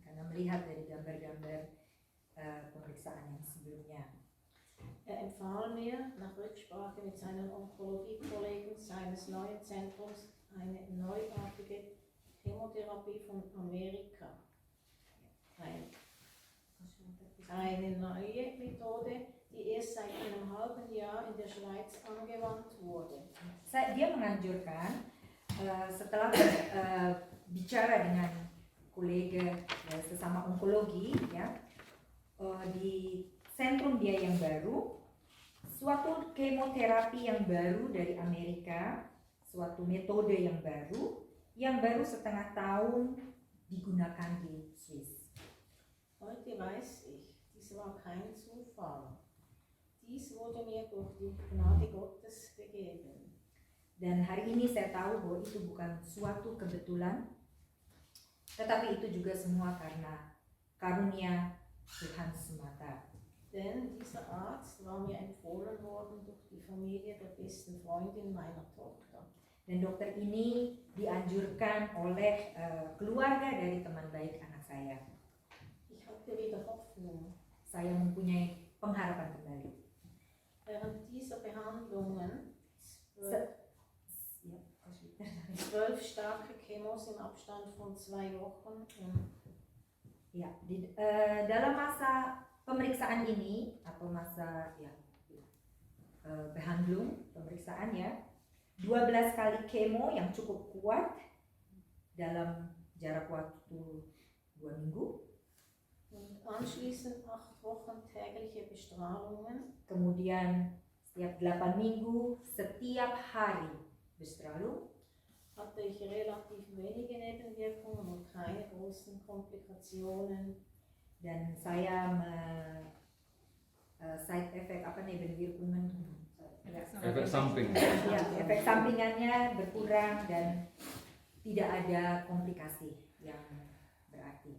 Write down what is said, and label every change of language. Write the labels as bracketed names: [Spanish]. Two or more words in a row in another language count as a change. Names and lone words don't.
[Indonesian] Karena melihat dari gambar-gambar pemeriksaan yang sebelumnya. [German] Er empfahl mir nach Rücksprache mit seinen Onkologie-Kollegen seines neuen Zentrums eine neuartige Chemotherapie von Amerika. Eine neue Methode, die erst seit einem halben Jahr in der Schweiz angewandt wurde. [Indonesian] Dia menganjurkan setelah bicara dengan kolega sesama onkologi ya, di sentrum dia yang baru, suatu kemoterapi yang baru dari Amerika, suatu metode yang baru setengah tahun digunakan di Swiss. [German] Heute weiß ich, dies war kein Zufall. Dies wurde mir durch die Gnade Gottes gegeben. [Indonesian] Dan hari ini saya tahu bahwa itu bukan suatu kebetulan, tetapi itu juga semua karena karunia Tuhan semata. [German] Denn dieser Arzt war mir empfohlen worden durch die Familie der besten Freundin meiner Tochter. [Indonesian] Dan dokter ini dianjurkan oleh keluarga dari teman baik anak saya. [German] Ich hatte wieder Hoffnung. [Indonesian] Saya mempunyai pengharapan kembali. [German] Während dieser Behandlungen 12 starke Chemos im Abstand von 2 Wochen [Indonesian] Ya, dalam masa pemeriksaan ini atau masa behandlung pemeriksaan ya, 12 kali kemo yang cukup kuat dalam jarak waktu 2 minggu. [German] und anschließend 8 Wochen tägliche Bestrahlungen. [Indonesian] Kemudian setiap 8 minggu, setiap hari bestrahlung. [German] Hatte ich relativ wenige Nebenwirkungen und keine großen Komplikationen. [Indonesian] Dan saya [English] side effect [Indonesian] nebenwirkungen, Efek samping. ya, efek sampingannya berkurang dan tidak ada komplikasi yang berarti.